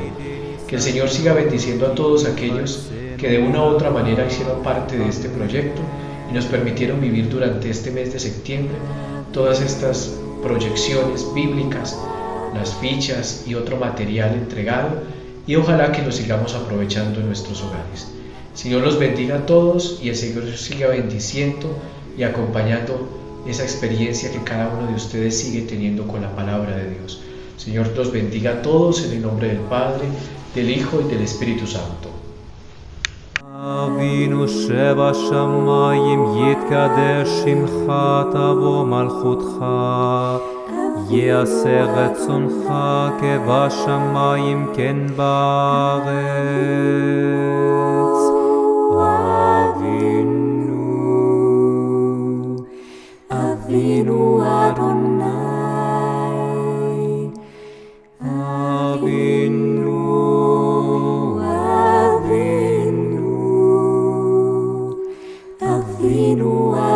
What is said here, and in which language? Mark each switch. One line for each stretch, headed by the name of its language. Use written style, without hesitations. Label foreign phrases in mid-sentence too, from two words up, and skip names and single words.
Spanish: Que el Señor siga bendiciendo a todos aquellos que de una u otra manera hicieron parte de este proyecto y nos permitieron vivir durante este mes de septiembre todas estas proyecciones bíblicas, las fichas y otro material entregado, y ojalá que lo sigamos aprovechando en nuestros hogares. Señor los bendiga a todos y el Señor siga bendiciendo y acompañando esa experiencia que cada uno de ustedes sigue teniendo con la palabra de Dios. Señor los bendiga a todos en el nombre del Padre, del Hijo y del Espíritu Santo.
Hebrew: אבינו שבשמיים יתקדש שמך תבוא מלכותך יעשה רצונך כבשמיים כן בארץ אבינו אדוני אבינו